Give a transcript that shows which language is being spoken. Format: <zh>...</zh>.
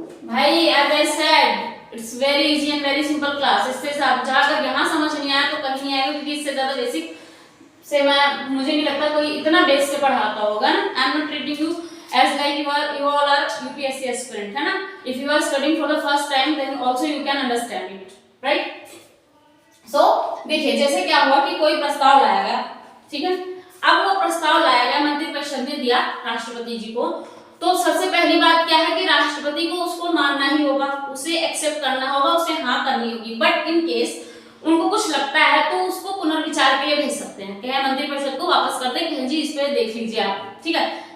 <en>भाई as I said, it's very easy and very simple class।</en> <hi>इससे अगर यहाँ समझ नहीं आया तो कहीं नहीं आएगा, क्योंकि इससे ज्यादा बेसिक से मुझे नहीं लगता कोई इतना बेस से पढ़ाता होगा ना।</hi> <en>I am not treating you as like you all are UPSC aspirant,</en> <hi>है ना।</hi> <en>if you are studying for the first time then also you can understand it, right।</en> <hi>so देखिए जैसे क्या हुआ कि कोई प्रस्ताव लाया गया, ठीक है। अब वो प्रस्ताव लाया गया, मंत्रिपरिषद ने दिया राष्ट्रपति जी को, तो सबसे पहली बात क्या है कि राष्ट्रपति को उसको मानना ही होगा, उसे एक्सेप्ट करना होगा, उसे हाँ करनी होगी। बट इन केस उनको कुछ लगता है तो उसको पुनर्विचार के लिए भेज सकते हैं, कहे मंत्रिपरिषद को वापस कर दें कि जी इस पे देख लीजिए आप, ठीक है।</hi>